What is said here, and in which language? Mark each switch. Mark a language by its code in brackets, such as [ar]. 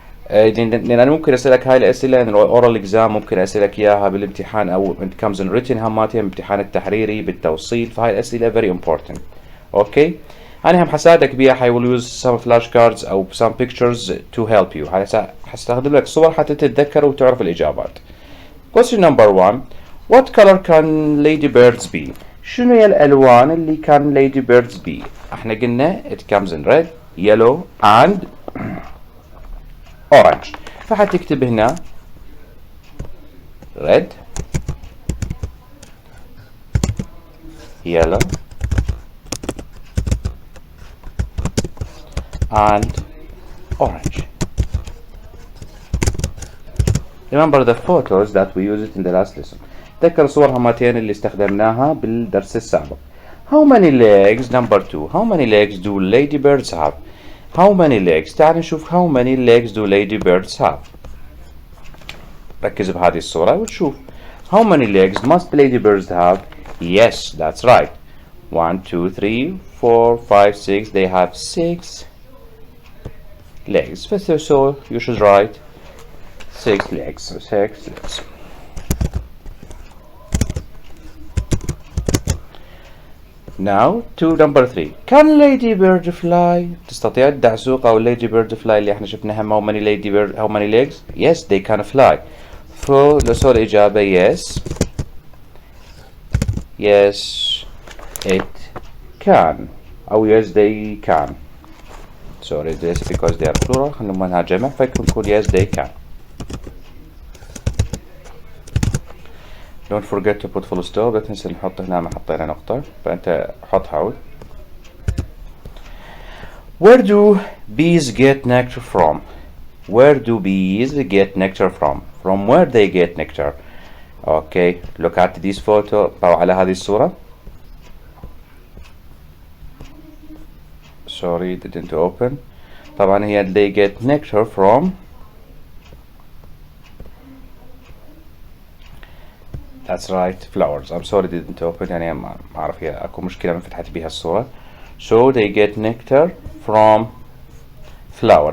[ar] لأن أنا ممكن أسألك هاي الأسئلة إن الأورال إكزام ممكن أسألك إياها بالامتحان أو [en] it comes in written [ar] هماتها بالامتحان التحريري بالتوصيل فهاي الأسئلة [en] very important. [ar] أوكي أنا هم حساعدك بيها [en] I will use some flashcards [ar] أو [en] some pictures to help you [ar] حستخدم لك صور حتى تتذكر وتعرف الإجابات. [en] Question number 1 What color can ladybirds be؟ [ar] شنو هي الألوان اللي كان [en] ladybirds be؟ احنا قلنا it comes in red, yellow and orange. [ar] فحتكتب هنا red, yellow and orange. [en] Remember the photos that we used in the last lesson. [ar] تذكر صور همتين اللي استخدمناها بالدرس السابق. [en] How many legs? Number 2. How many legs do ladybirds have? How many legs? [ar] تعال نشوف [en] how many legs do ladybirds have. [ar] ركز بهذه الصورة وتشوف [en] how many legs must ladybirds have? Yes, that's right. 1, 2, 3, 4, 5, 6. They have 6 legs. So you should write 6 legs. 6 legs. Now to number 3. Can ladybird fly? [ar] تستطيع الدعسوق أو ladybird fly اللي احنا شفناها [en] how many legs? Yes, they can fly. [ar] فلسه الإجابة yes. [en] Yes, it can. أو yes, they can. sorry this because they are plural [ar] خلينا منها جمع فيكون نقول [en] yes they can. don't forget to put full stop. [ar] لا تنسى نحط هنا ما حطينا نقطة فأنت حط حول. [en] where do bees get nectar from? where do bees get nectar from? from where they get nectar. okay look at this photo. [ar] طبعا على هذه الصورة [en] sorry didn't open. [ar] طبعا هي [en] they get nectar from that's right flowers. I'm sorry didn't open [ar] يعني ما أعرف هي أكو مشكلة ما فتحت بيها الصورة. [en] so they get nectar from flower.